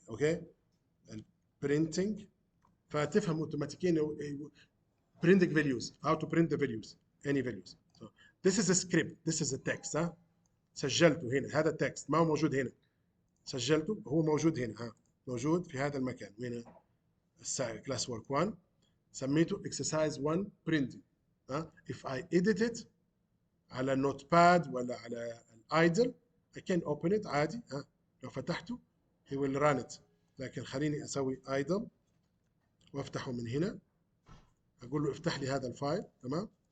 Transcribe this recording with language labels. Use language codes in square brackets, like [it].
[ar] اوكي، البرينتنج فتفهم اوتوماتيكيا [en] printing values, how to print the values, any values. So this is a script, this is a text. [ar] ها سجلته هنا، هذا text ما هو موجود هنا، سجلته هو موجود هنا. ها موجود في هذا المكان وين class work 1 سميته exercise 1 printing. ها [en] if I edit it [ar] على نوت باد ولا على الايدل [en] I can open it [ar] عادي. ها لو فتحته [en] he will run it، [ar] لكن خليني اسوي idle وافتحه من هنا، اقول له افتح لي هذا الفايل. تمام.